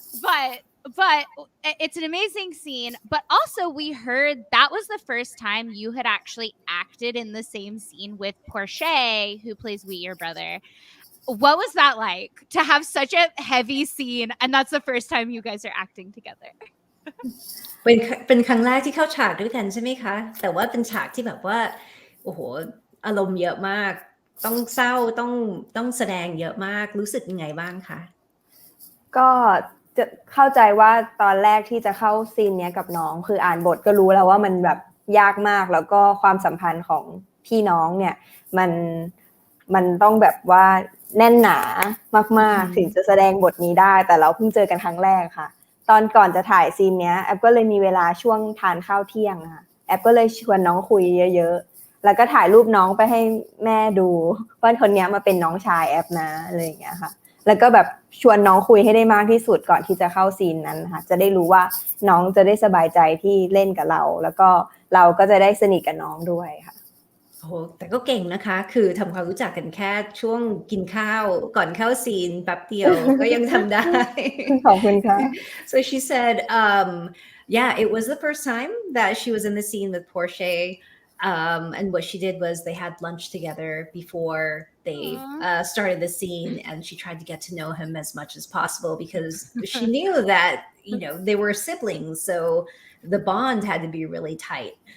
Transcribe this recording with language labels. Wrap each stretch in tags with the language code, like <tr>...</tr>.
<en>But it's an amazing scene. But also, we heard that was the first time you had actually acted in the same scene with Portia, who plays Wee, your brother. What was that like to have such a heavy scene, and that's the first time you guys are acting together?</en> <th>เป็นครั้งแรกที่เข้าฉากด้วยกันใช่ไหมคะแต่ว่าเป็นฉากที่แบบว่าโอ้โหอารมณ์เยอะมากต้องเศร้าต้องแสดงเยอะมากรู้สึกยังไงบ้างคะ ก็จะเข้าใจว่าตอนแรกที่จะเข้าซีนเนี้ยกับน้องคืออ่านบทก็รู้แล้วว่ามันแบบยากมากแล้วก็ความสัมพันธ์ของพี่น้องเนี่ยมันต้องแบบว่าแน่นหนา มากๆถึงจะแสดงบทนี้ได้แต่เราเพิ่งเจอกันครั้งแรกค่ะตอนก่อนจะถ่ายซีนเนี้ยแอปก็เลยมีเวลาช่วงทานข้าวเที่ยงค่ะแอปก็เลยชวนน้องคุยเยอะๆแล้วก็ถ่ายรูปน้องไปให้แม่ดูว่าคนเนี้ยมาเป็นน้องชายแอปนะอะไรอย่างเงี้ยค่ะแล้วก็แบบชวนน้องคุยให้ได้มากที่สุดก่อนที่จะเข้าซีนนั้นค่ะจะได้รู้ว่าน้องจะได้สบายใจที่เล่นกับเราแล้วก็เราก็จะได้สนิทกับน้องด้วยค่ะ โอ้โหแต่ก็เก่งนะคะคือทำความรู้จักกันแค่ช่วงกินข้าวก่อนเข้าซีนแป๊บเดียวก็ยังทำได้ ขอบคุณค่ะ</th> <en>So she said yeah it was the first time that she was in the scene with Portia and what she did was they had lunch together before they started the scene and she tried to get to know him as much as possible because she knew that they were siblings so the bond had to be really tight.</en>